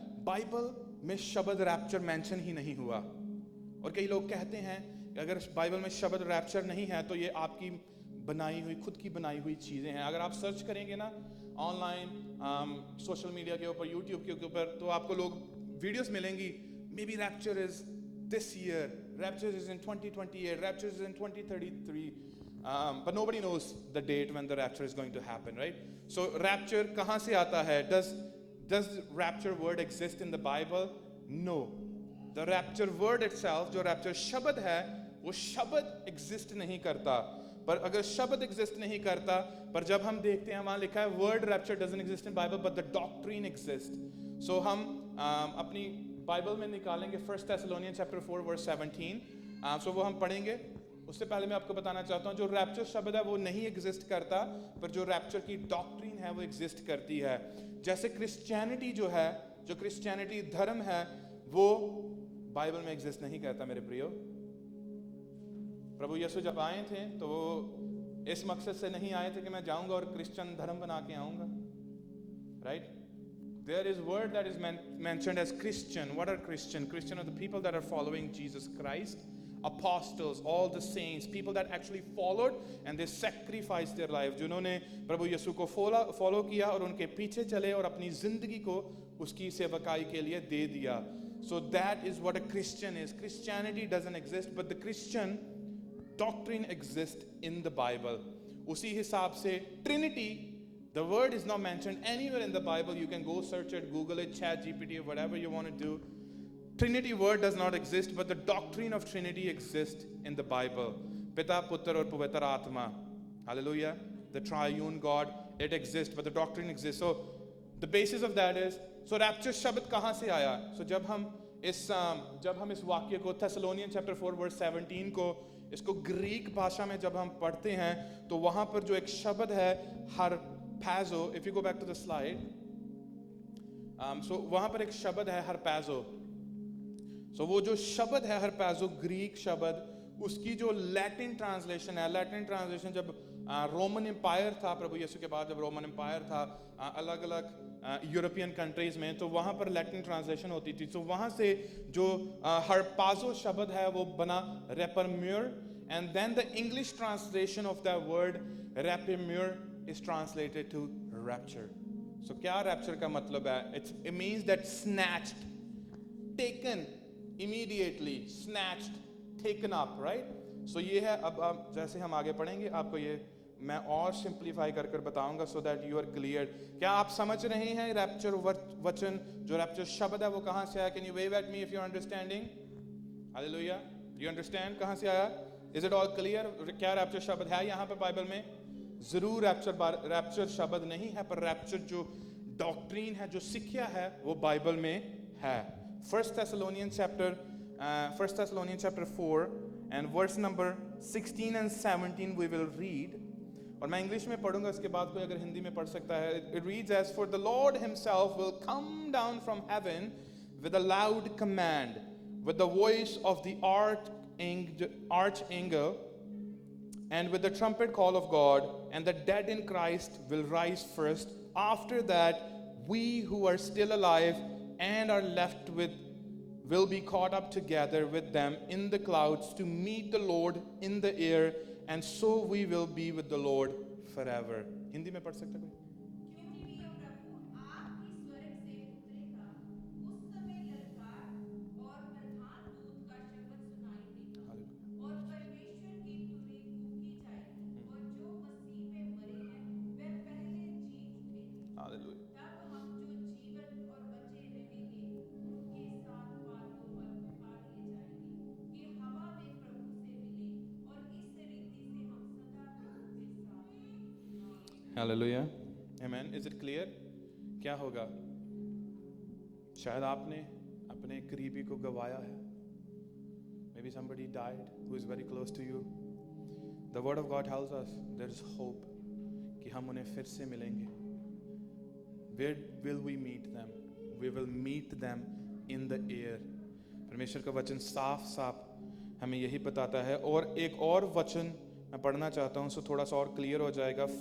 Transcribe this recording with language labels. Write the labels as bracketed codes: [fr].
[hi] Bible में शब्द rapture mention ही नहीं हुआ. और कई लोग कहते हैं अगर बाइबल में शब्द रैप्चर नहीं है तो ये आपकी बनाई हुई, खुद की बनाई हुई चीजें हैं. अगर आप सर्च करेंगे ना ऑनलाइन, सोशल मीडिया के ऊपर, यूट्यूब के ऊपर, तो आपको लोग वीडियोस मिलेंगी. [en] May be rapture is this year, rapture is in 2028, rapture is in 2033, but nobody knows the date when the rapture is going to happen, right? [hi] So rapture कहाँ से आता है? [en] Does rapture word exist in the Bible? No. [hi] The rapture word itself, जो rapture शब्द है, वो शब्द exist नहीं करता. पर अगर शब्द एग्जिस्ट नहीं करता, पर जब हम देखते हैं वहां लिखा है [en] Word rapture doesn't exist in Bible but the doctrine exist. [hi] सो हम अपनी बाइबल में निकालेंगे 1 Thessalonians chapter 4 verse 17। सो वो हम पढ़ेंगे। उससे पहले मैं आपको बताना चाहता हूँ जो रैप्चर शब्द है वो नहीं एग्जिस्ट करता, पर जो रैप्चर की डॉक्ट्रिन है वो एग्जिस्ट करती है। जैसे क्रिश्चियनिटी जो है, जो क्रिश्चियनिटी धर्म है, वो बाइबल में एग्जिस्ट नहीं करता मेरे प्रियो। प्रभु यीशु जब आए थे तो वो इस मकसद से नहीं आए थे कि मैं जाऊंगा और क्रिश्चियन धर्म बना के आऊंगा, right? [en] There is word that is mentioned as Christian. What are Christian? Christian are the people that are following Jesus Christ. Apostles, all the saints, people that actually followed and they sacrificed their life. [hi] जिन्होंने प्रभु यीशु को follow किया और उनके पीछे चले और अपनी जिंदगी को उसकी सेवकाई के लिए दे दिया. [en] So that is what a Christian is. Christianity doesn't exist, but the Christian doctrine exists in the Bible. उसी हिसाब से Trinity, the word is not mentioned anywhere in the Bible. You can go search it, Google it, Chat GPT, or whatever you want to do. Trinity word does not exist, but the doctrine of Trinity exists in the Bible. [hi] Pita, Putra और पवित्र आत्मा. Hallelujah. [en] The triune God, it exists, but the doctrine exists. So the basis of that is, so rapture [hi] शब्द कहाँ से आया? So जब हम इस वाक्य को Thessalonians chapter 4 verse 17 को इसको ग्रीक भाषा में जब हम पढ़ते हैं तो वहाँ पर जो एक शब्द है harpazo, [en] if you go back to the slide, [hi] so वहाँ पर एक शब्द है harpazo. So वो जो शब्द है harpazo, ग्रीक शब्द, उसकी जो लैटिन ट्रांसलेशन है, लैटिन ट्रांसलेशन जब रोमन एम्पायर था, प्रभु यीशु के बाद जब रोमन एम्पायर था अलग अलग यूरोपियन कंट्रीज में, तो वहाँ पर लैटिन ट्रांसलेशन होती थी. तो वहाँ से जो हरपाजो शब्द है वो बना रेपरम्यूर, [en] And then the English translation of the word रेपरम्यूर is translated to rapture. [hi] So क्या rapture का मतलब है? [en] It means that snatched, taken immediately, snatched, taken up, right? [hi] So ये है. अब जैसे हम आगे पढ़ेंगे आपको ये मैं और सिंप्लीफाई कर कर बताऊंगा [en] so that you are clear. [hi] क्या आप समझ रहे हैं rapture वचन, जो rapture शब्द है वो कहाँ से आया? [en] Can you wave at me if you're understanding? Hallelujah. You understand [hi] कहाँ से आया? [en] Is it all clear? [hi] क्या rapture शब्द है यहाँ पे बाइबल में? जरूर रैप्चर शब्द नहीं है, पर रैप्चर जो डॉक्ट्रीन है, जो शिक्षा है, वो बाइबल में है. [en] 1 Thessalonians chapter 4 and verse number 16 and 17 we will read. [hi] और मैं इंग्लिश में पढ़ूंगा, इसके बाद कोई अगर हिंदी में पढ़ सकता है. [en] It reads as, for the Lord himself will come down from heaven with a loud command, with the voice of the archangel, and with the trumpet call of God, and the dead in Christ will rise first. After that, we who are still alive and are left will be caught up together with them in the clouds to meet the Lord in the air, and so we will be with the Lord forever. [hi] Hindi में पढ़ सकते कोई? क्योंकि प्रिय प्रभु आपकी स्वर्ग से उतरेगा, उस समय ललकार और प्रधान दूत का शब्द सुनाई देगा, और परमेश्वर की तुरही फूंकी जाएगी, और जो मसीह में मरे हैं वे पहले जी उठेंगे. Hallelujah. तब हम जो जीवित और बचे रहेंगे उनके साथ बादलों पर उठा लिए जाएंगे कि हवा में प्रभु से मिले, और इस रीति से हम सदा प्रभु के साथ रहेंगे. [en] Hallelujah. Amen. Is it clear? [hi] क्या होगा? शायद आपने अपने करीबी को गवाया है. [en] Maybe somebody died who is very close to you. The word of God tells us there is hope [hi] कि हम उन्हें फिर से मिलेंगे. [en] Where will we meet them? We will meet them in the air. [hi] परमेश्वर का वचन साफ साफ हमें यही बताता है. और एक और वचन मैं पढ़ना चाहता हूँ, सो थोड़ा सा और क्लियर हो जाएगा.